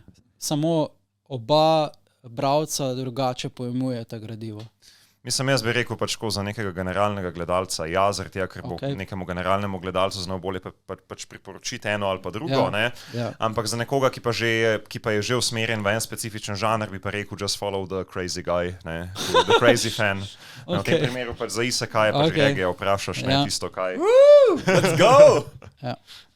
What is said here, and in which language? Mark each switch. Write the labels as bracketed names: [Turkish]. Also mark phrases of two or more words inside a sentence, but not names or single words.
[Slovenian] Samo oba bralca drugače pojmujeta gradivo. Mislim, jaz bi rekel pač za nekega generalnega gledalca, zaradi tega, ker bo nekemu generalnemu gledalcu znal bolje pač priporočiti eno ali pa drugo, ne? Ampak za nekoga, ki pa je že usmerjen v en specifičen žanr, bi pa rekel [English] just follow the crazy guy, [Slovenian] ne? [English] The crazy fan. [Slovenian] V tem primeru pač za isekaj pač regija vprašaš, ne tisto kaj. [English] Let's go!